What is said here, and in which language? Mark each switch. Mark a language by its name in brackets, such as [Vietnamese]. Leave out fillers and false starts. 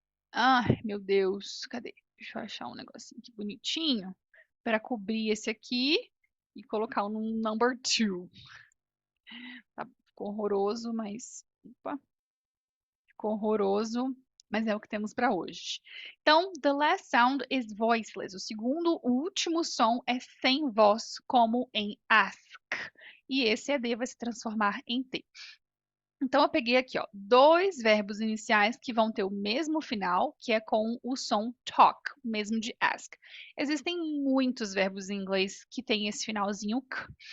[Portuguese] Ai, meu Deus, cadê? Deixa eu achar um negocinho aqui bonitinho para cobrir esse aqui e colocar no [English] number 2. [Portuguese] Tá, ficou horroroso, mas... Opa, ficou horroroso, mas é o que temos para hoje. [English] Então, the last sound is voiceless. [Portuguese] O último som é sem voz, como em ask. E esse ED vai se transformar em T. Então, eu peguei aqui, ó, dois verbos iniciais que vão ter o mesmo final, que é com o som talk, mesmo de ask. Existem muitos verbos em inglês que têm esse finalzinho k.